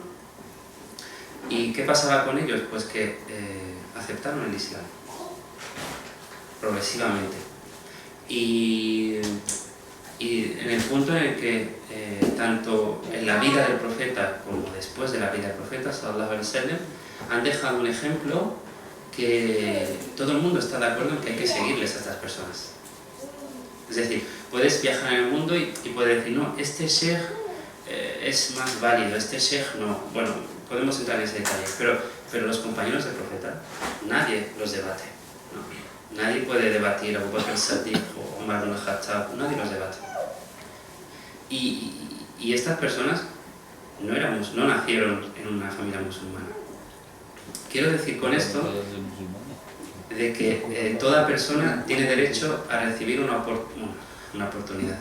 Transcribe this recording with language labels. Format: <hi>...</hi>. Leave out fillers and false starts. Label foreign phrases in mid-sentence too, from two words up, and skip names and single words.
<es>¿Y qué pasaba con ellos? Pues que aceptaron el Islam progresivamente. Y en el punto en el que tanto en la vida del profeta como después de la vida del profeta,</es> <ar>صلى الله عليه وسلم,</ar> <es>han dejado un ejemplo que todo el mundo está de acuerdo en que hay que seguirles a estas personas. Es decir, puedes viajar en el mundo y puedes decir, no, este sheikh es más válido, este sheikh no. Bueno, podemos entrar en ese detalle, pero los compañeros del profeta, nadie los debate, ¿no? Nadie puede debatir a Abu Bakr as-Siddiq o Omar ibn al-Khattab, nadie los debate. Y estas personas no nacieron en una familia musulmana. Quiero decir con esto de que toda persona tiene derecho a recibir una oportunidad.</es>